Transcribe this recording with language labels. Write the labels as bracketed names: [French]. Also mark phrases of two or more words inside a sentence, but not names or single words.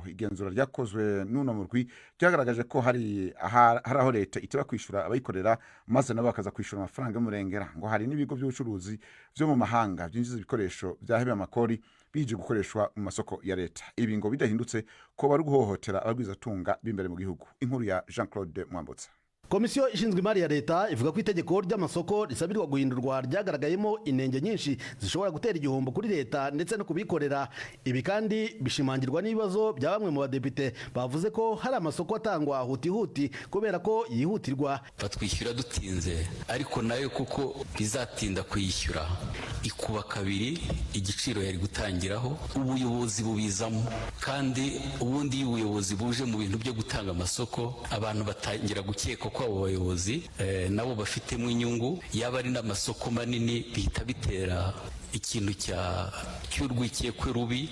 [Rundi] Igenzura ryakozwe n'uno murwi ryagaragaje ko hari aho leta itaba kwishura abayikorera maze nabo bakaza kwishura amafaranga y'umurengera, ngo hari n'ibigo by'ubucuruzi byo mu mahanga byinjiza ibikoresho byahebe amakori bije gukoreshwa mu masoko ya leta. Ibi ngo bidahindutse ko bari guhohotera abagwizatunga b'imbere mu gihugu. Inkuru ya Jean-Claude Mwambutsa. [Kinyarwanda] Komisiyo ishinzwe imari ya leta ivuga ko itegeko ry'amasoko risabirwa guhindurwa ryagaragayemo inenge nyinshi zishobora gutera igihombo kuri leta ndetse no kubikorera. Ibi kandi bishimangirwa n'ibibazo bya bamwe mu badepite bavuze ko hari amasoko atangwa huti kubera ko yihutirwa. Batwishyura dutinze ariko nayo kuko bizatinda kuyishyura ikuba kabiri igiciro yari gutangiraho, ubuyobozi bubizamo, kandi ubundi ubuyobozi buje mu bintu byo gutanga amasoko abantu batangira gukeka ko abo bayobozi nabo bafitemo inyungu, yaba ari n'amasoko manini bihita bitera ikintu cy'urwikekwe rubi.